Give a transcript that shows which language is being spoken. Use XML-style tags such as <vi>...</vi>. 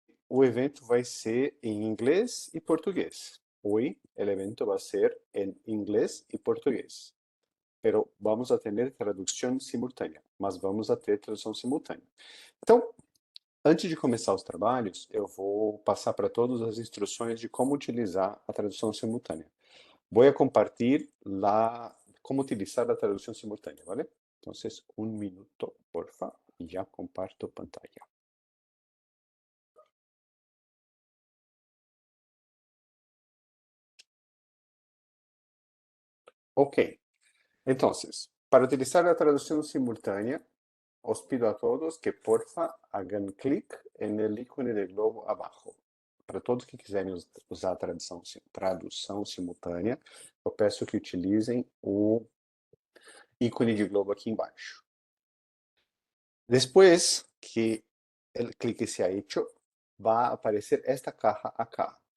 <pt>o evento vai ser em inglês e português.</pt> <es>Hoy el evento va a ser en inglés y portugués. Pero vamos a tener</es> <pt>tradução simultânea, mas vamos a ter tradução simultânea. Então, antes de começar os trabalhos, eu vou passar para todos as instruções de como utilizar a tradução simultânea.</pt> <es>Voy a compartir cómo utilizar la traducción simultánea, ¿vale? Entonces, un minuto, porfa, y ya comparto pantalla. Ok, entonces, para utilizar la traducción simultánea, os pido a todos que, porfa, hagan clic en el icono del globo abajo.</es> <pt>Para todos que quiserem usar a tradução simultânea, eu peço que utilizem o ícone de globo aqui embaixo. Depois que</pt> <es>el clique sea hecho,</es> <pt>vai aparecer</pt> <es>esta caja acá.</es>